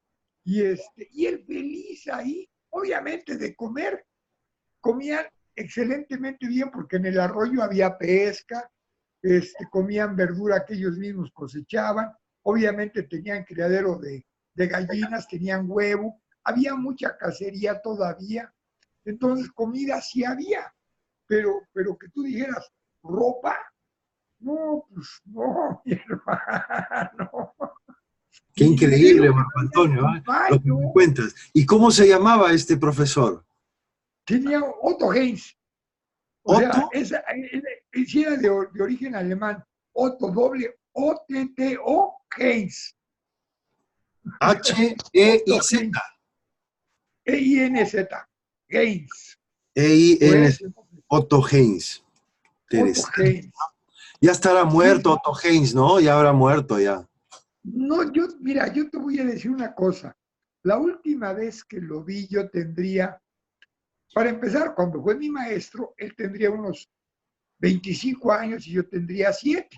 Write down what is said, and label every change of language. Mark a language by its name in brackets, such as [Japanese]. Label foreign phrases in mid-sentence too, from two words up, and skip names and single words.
[Spanish] Y él feliz ahí, obviamente de comer, comían excelentemente bien porque en el arroyo había pesca, comían verdura que ellos mismos cosechaban, obviamente tenían criadero de gallinas, tenían huevo, había mucha cacería todavía, entonces comida sí había, pero que tú dijeras, ropa, no, pues no, mi hermano. Qué Y de increíble, lo que Marco había Antonio, un ¿eh? Lo que me baño, cuentas. ¿Y cómo se llamaba este profesor? tenía Otto Heinz. O Otto, sea, sí era de origen alemán. Otto, doble O-T-T-O, Heinz. Otto H-E-I-Z. Heinz. E-I-N-Z. Heinz. Fue E-I-N, ese nombre. Otto Heinz. Otto Interesante. Heinz. Ya estará Sí, muerto sí. Otto Heinz, ¿no? Ya habrá muerto ya. No, mira, yo te voy a decir una cosa. La última vez que lo vi, yo tendría, para empezar, cuando fue mi maestro, él tendría unos 25 años y yo tendría 7.